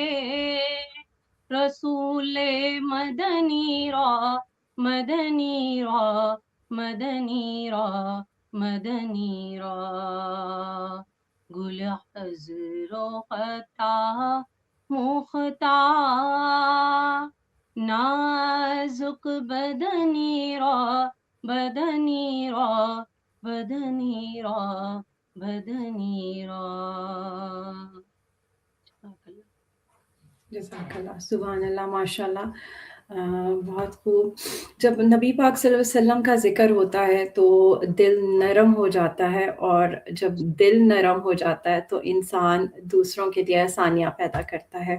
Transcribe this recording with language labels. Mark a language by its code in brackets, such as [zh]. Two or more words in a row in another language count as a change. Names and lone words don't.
[fa] رسول مدنی را مدنی را مدنی را مدنی را گل حضر و خطا مختار نازک بدنی را بدنی را بدنی را بدنی را [ur] جزاک اللہ، سبحان اللہ، ماشاء اللہ، بہت خوب۔ جب نبی پاک صلی اللہ علیہ وسلم کا ذکر ہوتا ہے تو دل نرم ہو جاتا ہے، اور جب دل نرم ہو جاتا ہے تو انسان دوسروں کے لیے آسانیاں پیدا کرتا ہے۔